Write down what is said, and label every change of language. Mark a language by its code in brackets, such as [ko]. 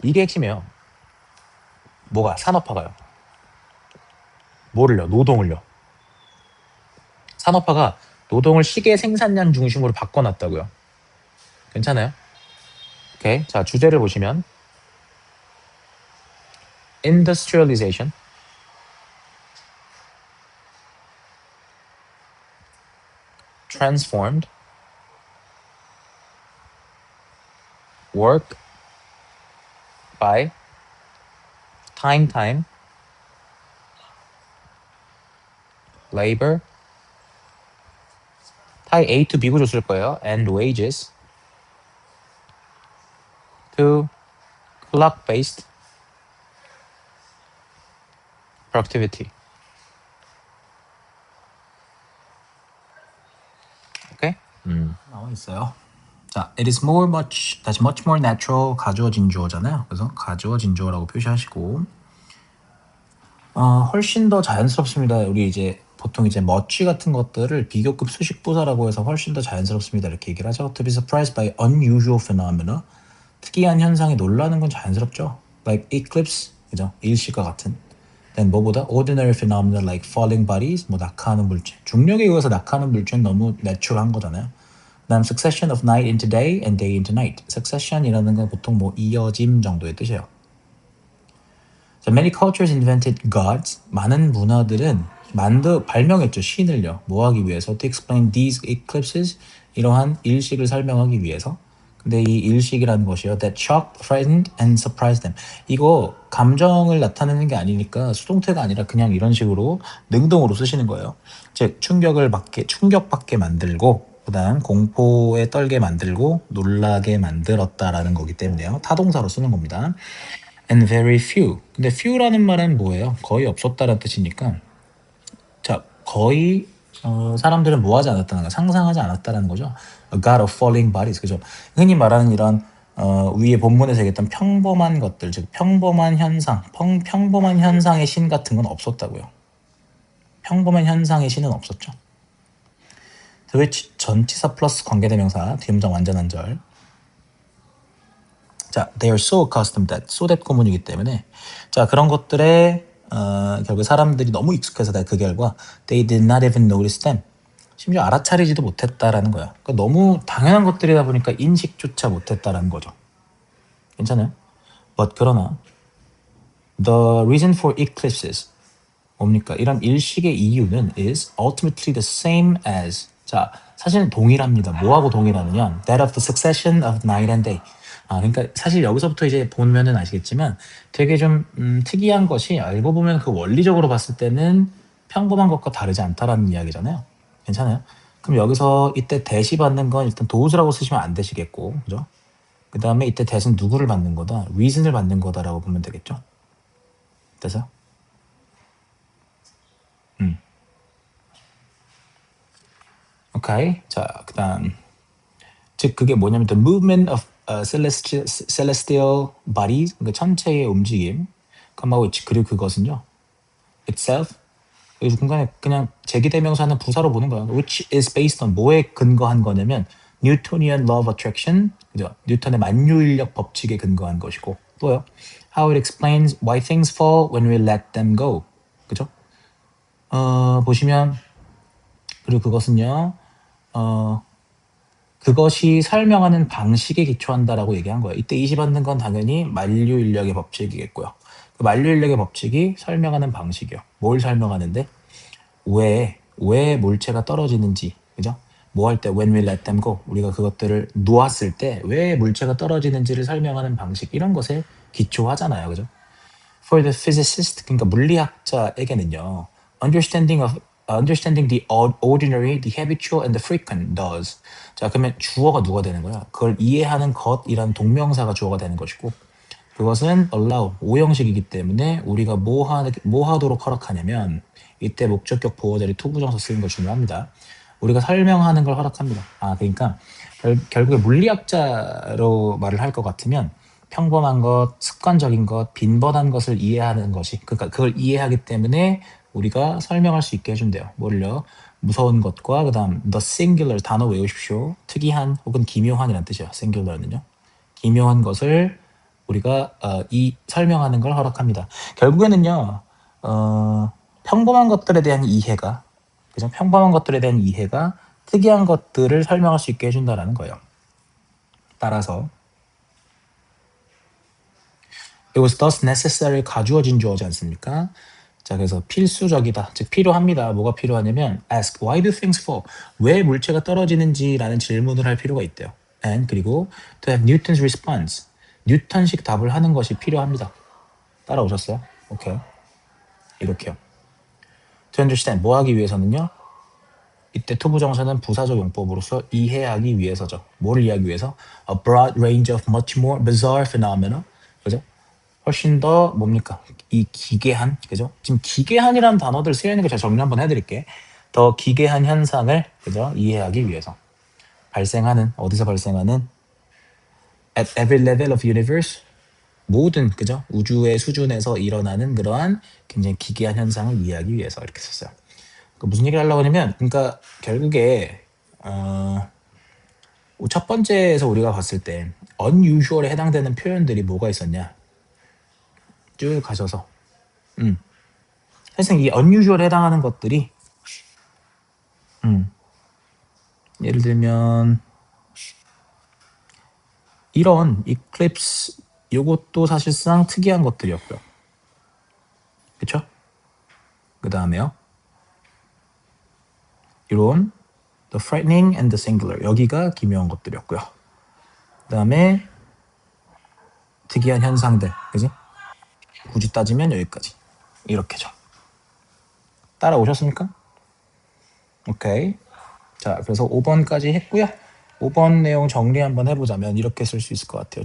[ko] 이게 핵심이에요. 뭐가? 산업화가요. 뭐를요? 노동을요. 산업화가 노동을 시계 생산량 중심으로 바꿔놨다고요. 괜찮아요? 오케이. 자, 주제를 보시면 industrialization, [en] transformed, work by, time, labor, [ko] 타이 [en] A to B [ko] 구조 쓸 거예요. [en] and wages to clock-based productivity. [ko] 오케이? 나와 있어요. [en] 자, it is [ko] 다시 [en] much more natural [ko] 가주어진 주어잖아요. 그래서 가주어진 주어라고 표시하시고 훨씬 더 자연스럽습니다. 우리 이제 보통 이제 much 같은 것들을 비교급 수식 부사라고 해서 훨씬 더 자연스럽습니다. 이렇게 얘기를 하죠. [en] To be surprised by unusual phenomena. [ko] 특이한 현상에 놀라는 건 자연스럽죠. [en] Like eclipse, [ko] 그죠? 일시과 같은. [en] Then [ko] 뭐보다 [en] ordinary phenomena like falling bodies, [ko] 뭐 낙하하는 물체. 중력에 의해서 낙하하는 물체는 너무 내추럴한 거잖아요. 그다음 [en] succession of night into day and day into night. [ko] succession이라는 건 보통 뭐 이어짐 정도의 뜻이에요. [en] So many cultures invented gods. [ko] 많은 문화들은 발명했죠. 신을요. 뭐 하기 위해서? [en] To explain these eclipses. [ko] 이러한 일식을 설명하기 위해서. 근데 이 일식이라는 것이요. [en] That shocked, frightened, and surprised them. [ko] 이거 감정을 나타내는 게 아니니까 수동태가 아니라 그냥 이런 식으로 능동으로 쓰시는 거예요. 즉 충격받게 만들고 그다음 공포에 떨게 만들고 놀라게 만들었다라는 거기 때문에요. 타동사로 쓰는 겁니다. [en] And very few. [ko] 근데 few라는 말은 뭐예요? 거의 없었다는 뜻이니까 자 거의 사람들은 뭐 하지 않았다는 거 상상하지 않았다는 거죠. [en] A god of falling bodies. [ko] 그죠? 흔히 말하는 이런 위에 본문에서 얘기했던 평범한 것들, 즉 평범한 현상, 평범한 현상의 신 같은 건 없었다고요. 평범한 현상의 신은 없었죠. [en] to which [ko] 전치사 플러스 관계대명사 뒤음장 완전한절. 자, [en] they are so accustomed that, so that [ko] 구문이기 때문에 자 그런 것들에 결국 사람들이 너무 익숙해서 그 결과 [en] they did not even notice them. [ko] 심지어 알아차리지도 못했다라는 거야. 그러니까 너무 당연한 것들이다 보니까 인식조차 못했다라는 거죠. 괜찮아요? [en] But [ko] 그러나 [en] the reason for eclipses [ko] 뭡니까? 이런 일식의 이유는 [en] is ultimately the same as [ko] 자 사실은 동일합니다. 뭐하고 동일하느냐? [en] That of the succession of night and day. [ko] 그러니까 사실 여기서부터 이제 보면은 아시겠지만 되게 좀 특이한 것이 알고 보면 그 원리적으로 봤을 때는 평범한 것과 다르지 않다라는 이야기잖아요. 괜찮아요? 그럼 여기서 이때 대시 받는 건 일단 도우스라고 쓰시면 안 되시겠고, 그죠? 그 다음에 이때 대신 누구를 받는 거다? reason을 받는 거다라고 보면 되겠죠? 됐어요? 오케이. 자, 그 다음. 즉, 그게 뭐냐면, [en] the movement of celestial bodies, [ko] 그러니까 천체의 움직임, 그리고 그것은요, [en] itself, [ko] 이 공간에 그냥 제기대명사는 부사로 보는 거예요. [en] which is based on [ko] 뭐에 근거한 거냐면, [en] Newtonian law of attraction, [ko] 그죠? 뉴턴의 만유인력 법칙에 근거한 것이고, 또요, [en] how it explains why things fall when we let them go, [ko] 그죠? 보시면, 그리고 그것은요, 그것이 설명하는 방식에 기초한다라고 얘기한 거예요. 이때 이시 받는 건 당연히 만류인력의 법칙이겠고요. 그 만류인력의 법칙이 설명하는 방식이요. 뭘 설명하는데? 왜 물체가 떨어지는지, 그죠? 뭐 할 때 [en] when we let them go, [ko] 우리가 그것들을 놓았을 때 왜 물체가 떨어지는지를 설명하는 방식, 이런 것에 기초하잖아요. 그죠? [en] For the physicist, [ko] 그러니까 물리학자에게는요, [en] understanding the ordinary, the habitual, and the frequent does. [ko] 자, 그러면 주어가 누가 되는 거야? 그걸 이해하는 것이라는 동명사가 주어가 되는 것이고, 그것은 allow, 오형식이기 때문에 우리가 뭐 하도록 허락하냐면, 이때 목적격 보호자리 투부정사 쓰는 걸 중요합니다. 우리가 설명하는 걸 허락합니다. 그러니까 결국에 물리학자로 말을 할 것 같으면 평범한 것, 습관적인 것, 빈번한 것을 이해하는 것이, 그러니까 그걸 이해하기 때문에 우리가 설명할 수 있게 해준대요. 뭘요? 무서운 것과 그다음 the singular 단어 외우십시오. 특이한 혹은 기묘한이라는 뜻이에요. singular는요. 기묘한 것을 우리가 이 설명하는 걸 허락합니다. 결국에는요. 평범한 것들에 대한 이해가, 그죠? 평범한 것들에 대한 이해가 특이한 것들을 설명할 수 있게 해준다라는 거예요. 따라서 [en] it was thus necessary [ko] 가주어진 주어지 않습니까? 자, 그래서 필수적이다. 즉 필요합니다. 뭐가 필요하냐면 [en] ask why do things fall? [ko] 왜 물체가 떨어지는지라는 질문을 할 필요가 있대요. [en] and [ko] 그리고 [en] to have Newton's response. [ko] 뉴턴식 답을 하는 것이 필요합니다. 따라오셨어요? 오케이. 이렇게요. To understand 뭐 하기 위해서는요? 이때 투부정사는 부사적 용법으로서 이해하기 위해서죠. 뭐를 이해하기 위해서? [en] A broad range of much more bizarre phenomena. [ko] 그죠? 훨씬 더 뭡니까? 이 기괴한, 그죠? 지금 기괴한이라는 단어들 쓰여 있는 거 제가 정리 한번 해드릴게. 더 기괴한 현상을 그죠? 이해하기 위해서 발생하는 어디서 발생하는 [en] at every level of universe [ko] 모든 그죠? 우주의 수준에서 일어나는 그러한 굉장히 기괴한 현상을 이해하기 위해서 이렇게 썼어요. 그 무슨 얘기를 하려고 하냐면, 그러니까 결국에 첫 번째에서 우리가 봤을 때 unusual에 해당되는 표현들이 뭐가 있었냐? 쭉 가셔서 사실상 이 unusual에 해당하는 것들이 예를 들면 이런 eclipse 요것도 사실상 특이한 것들이었고요. 그쵸? 그 다음에요. 이런 [en] the frightening and the singular [ko] 여기가 기묘한 것들이었고요. 그 다음에 특이한 현상들, 그지? 굳이 따지면 여기까지 이렇게죠. 따라오셨습니까? 오케이. 자, 그래서 5번까지 했고요. 5번 내용 정리 한번 해보자면 이렇게 쓸 수 있을 것 같아요.